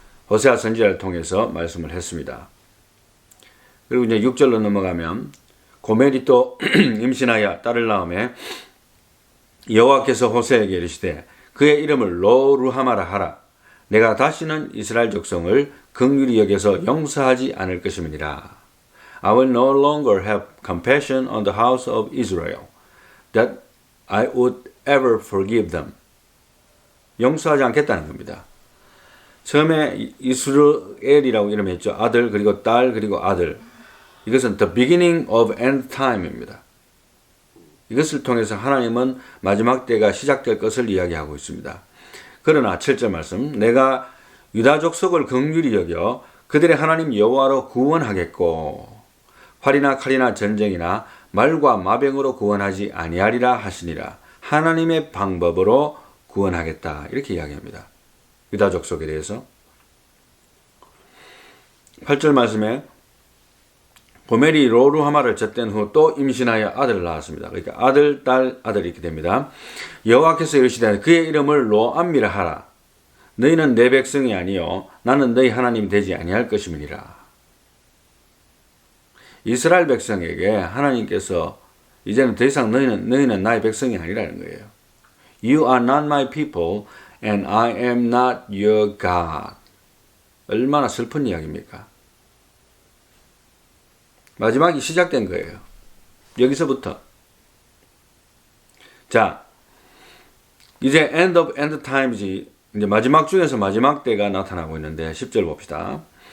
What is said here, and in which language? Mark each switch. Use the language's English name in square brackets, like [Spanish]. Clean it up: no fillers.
[Korean] 호세아 선지자를 통해서 말씀을 했습니다. 그리고 이제 6절로 넘어가면 고멜이 또 임신하여 딸을 낳음에 여호와께서 호세에게 이르시되 그의 이름을 로루하마라 하라. 내가 다시는 이스라엘 족성을 긍휼히 여겨서 용서하지 않을 것임이니라. [English] I will no longer have compassion on the house of Israel, that I would ever forgive them. [Korean] 용서하지 않겠다는 겁니다. 처음에 이스라엘이라고 이름했죠. 아들 그리고 딸 그리고 아들. 이것은 [English] the beginning of end time [Korean] 입니다. 이것을 통해서 하나님은 마지막 때가 시작될 것을 이야기하고 있습니다. 그러나 7절 말씀, 내가 유다 족속을 긍휼히 여겨 그들의 하나님 여호와로 구원하겠고 활이나 칼이나 전쟁이나 말과 마병으로 구원하지 아니하리라 하시니라. 하나님의 방법으로 구원하겠다, 이렇게 이야기합니다. 유다 족속에 대해서. 8절 말씀에 고멜이 로루하마를 젖된 후 또 임신하여 아들을 낳았습니다. 그러니까 아들, 딸, 아들 이렇게 됩니다. 여호와께서 이르시되 그의 이름을 로암미라 하라. 너희는 내 백성이 아니요 나는 너희 하나님이 되지 아니할 것임이니라. 이스라엘 백성에게 하나님께서 이제는 더 이상 너희는 나의 백성이 아니라는 거예요. [English] You are not my people and I am not your God. [Korean] 얼마나 슬픈 이야기입니까? 마지막이 시작된 거예요. 여기서부터. 자, 이제 [English] end of end times, [Korean] 이제 마지막 중에서 마지막 때가 나타나고 있는데 10절 봅시다.